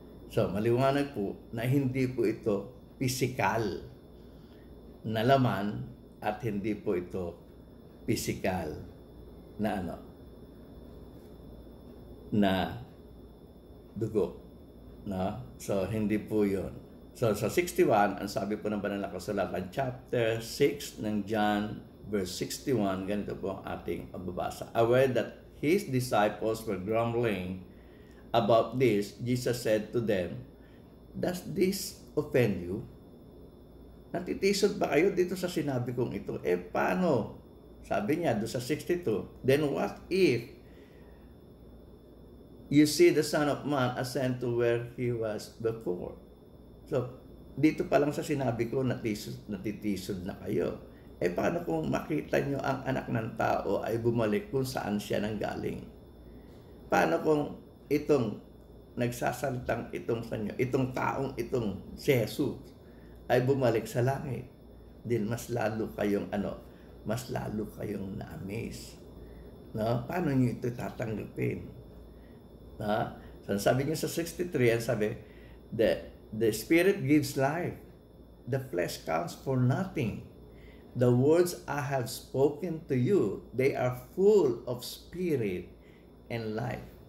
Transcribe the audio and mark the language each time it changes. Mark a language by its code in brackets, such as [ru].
[tl] So, maliwanag po na hindi po ito physical na laman at hindi po ito physical na na dugo, no? So hindi po 'yon. So sa 61, ang sabi po ng Banal na Kasulatan, chapter 6 ng John verse 61, ganito po ang ating mababasa. [en] Aware that his disciples were grumbling about this, Jesus said to them, "Does this offend you?" [tl] Natitisod ba kayo dito sa sinabi kong ito? Paano? Sabi niya doon sa 62, [en] "Then what if you see the Son of Man ascend to where He was before?" [tl] So, dito pa lang sa sinabi ko, natitisod na kayo. Paano kung makita nyo ang anak ng tao ay bumalik kung saan siya nanggaling? Paano kung itong nagsasalitang itong sa inyo, itong taong itong si Jesus ay bumalik sa langit? din mas lalo kayong mas lalo kayong na-amaze. No? Paano niyo ito tatanggapin? No? So, sabi niya sa 63, ang sabi, [en] the Spirit gives life. The flesh counts for nothing. The words I have spoken to you, they are full of spirit and life.